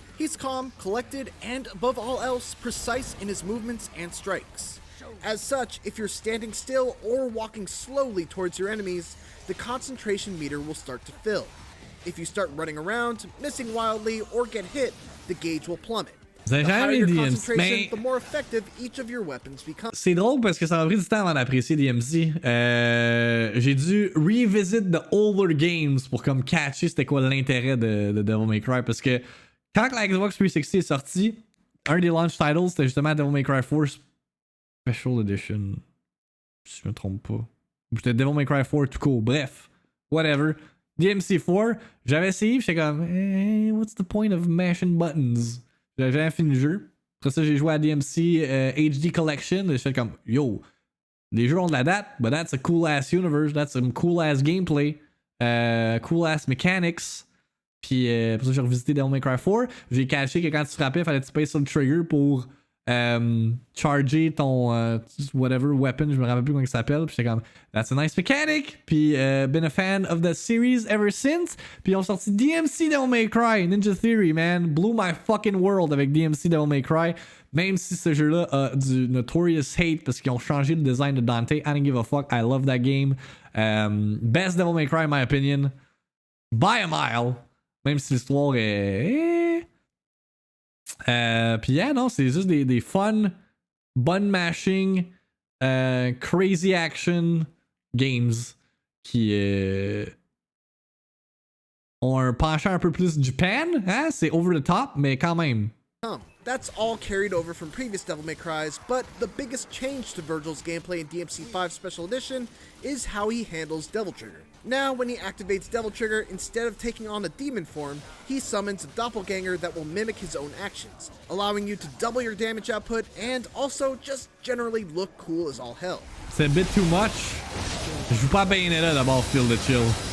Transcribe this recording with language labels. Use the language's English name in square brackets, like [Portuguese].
[English] He's calm, collected, and above all else, precise in his movements and strikes. As such, if you're standing still or walking slowly towards your enemies, the concentration meter will start to fill. If you start running around, missing wildly, or get hit, the gauge will plummet. The higher your concentration, the more effective each of your weapons become. [French] C'est drôle parce que ça m'a pris du temps avant d'apprécier DMC. J'ai dû [English] revisit the older games [French] pour comme catcher c'était quoi l'intérêt de Devil May Cry parce que quand la Xbox 360 est sortie, un des launch titles c'était justement Devil May Cry 4 Special Edition. Si je me trompe pas. Ou c'était Devil May Cry 4 tout court. Bref, whatever. DMC4, j'avais essayé, j'étais comme, [English] what's the point of mashing buttons? [French] J'avais jamais fini le jeu. Après ça, j'ai joué à DMC HD Collection. Et je fais comme, yo, les jeux ont de la date, [English] but that's a cool ass universe. That's some cool ass gameplay. Cool ass mechanics. [French] Puis pour ça, j'ai revisité Devil May Cry 4. J'ai caché que quand tu frappais, il fallait que tu payes sur le trigger pour charger ton whatever weapon. Je me rappelle plus comment il s'appelle. Puis j'étais comme, [English] that's a nice mechanic. Puis been a fan of the series ever since. [French] Puis ils ont sorti DMC Devil May Cry, Ninja Theory, man. [English] Blew my fucking world [French] avec DMC Devil May Cry. Même si ce jeu-là a du [English] notorious hate [French] parce qu'ils ont changé le design de Dante. [English] I don't give a fuck. I love that game. Best Devil May Cry, in my opinion. By a mile. [French] Même si l'histoire est... Puis yeah, non, c'est juste des [English] fun, button mashing, crazy action games [French] qui ont un penchant un peu plus Japan, hein? C'est [English] over the top, [French] mais quand même. [English] That's all carried over from previous Devil May Crys, but the biggest change to Vergil's gameplay in DMC5 Special Edition is how he handles Devil Trigger. Now, when he activates Devil Trigger, instead of taking on a demon form, he summons a doppelganger that will mimic his own actions, allowing you to double your damage output and also just generally look cool as all hell. C'est a bit too much. [French] Je joue pas Bayonetta d'abord, [English] feel the chill.